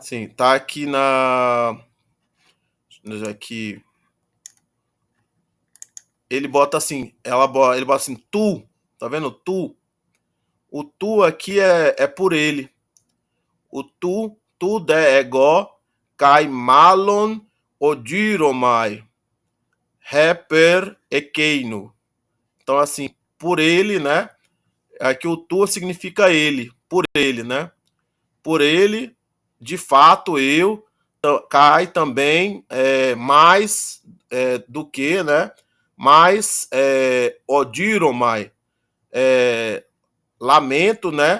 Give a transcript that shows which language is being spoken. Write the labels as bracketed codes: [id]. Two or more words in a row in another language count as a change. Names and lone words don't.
[pt] Sim, tá aqui na. Aqui. Ele bota assim, ele bota assim, tu, tá vendo? Tu. O tu aqui é por ele. O tu de ego, [el] καὶ μᾶλλον ὀδύρομαι, ὑπὲρ ἐκείνου. [pt] Então, assim, por ele, né? Aqui o tu significa ele, por ele, né? Por ele, de fato, eu, cai também mais do que, né? Mais odiromai, lamento, né?